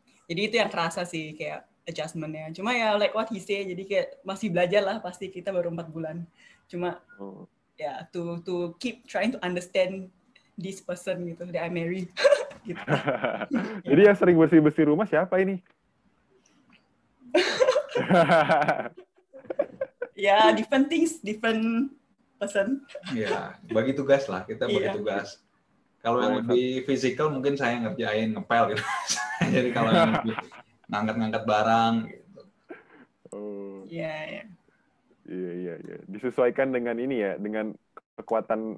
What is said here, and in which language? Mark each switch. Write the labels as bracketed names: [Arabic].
[Indonesian] Jadi itu yang kerasa sih kayak adjustment-nya. Cuma ya [English] like what he say, [Indonesian] jadi kayak masih belajar lah, pasti kita baru 4 bulan. Cuma ya [English] to keep trying to understand this person [Indonesian] gitu [English] that I marry. [Indonesian] Gitu. Jadi yang sering bersih rumah siapa ini? [English] Ya, different things, different person. [Indonesian] Ya, bagi tugas lah, kita bagi tugas. Kalau yang lebih fisikal mungkin saya ngerjain ngepel gitu. Jadi kalau yang lebih ngangkat-ngangkat barang gitu. Iya. Iya. Disesuaikan dengan ini ya, dengan kekuatan